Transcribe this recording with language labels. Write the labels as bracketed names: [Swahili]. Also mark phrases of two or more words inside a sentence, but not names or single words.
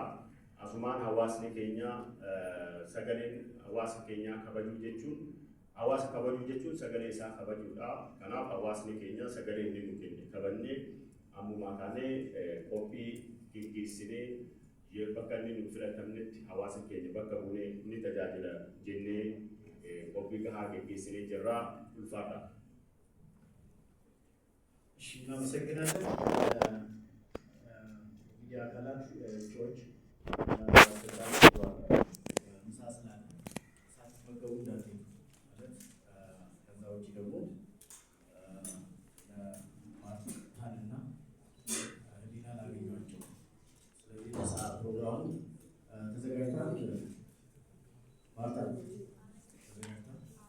[Oromo] Asumaan hawaasni keenya sagaleen hawaasa keenyaa kabajuu jechuun sagalee isaa kabajuudha. Kanaaf hawaasni keenya sagalee inni nu kenne kabannee ammumaa kaanee qophii geggeessinee bakka inni nu filatamnetti hawaasa keenya bakka buunee ni tajaajila jennee qophii gahaa geggeessinee jirra. Ulfaadha. [Amharic] እናመሰግናለን። ሚዲያ አካላት እጩዎች ምሳ ስላለ ሳትመገቡ እንዳትሄዱ ማለት ከዛ ውጭ ደግሞ ማርታንና ህሊና ላገኟቸው። ስለዚህ ለሰዓት ፕሮግራሙ ተዘጋጅቷል። ማርታ ተዘጋጅቷል።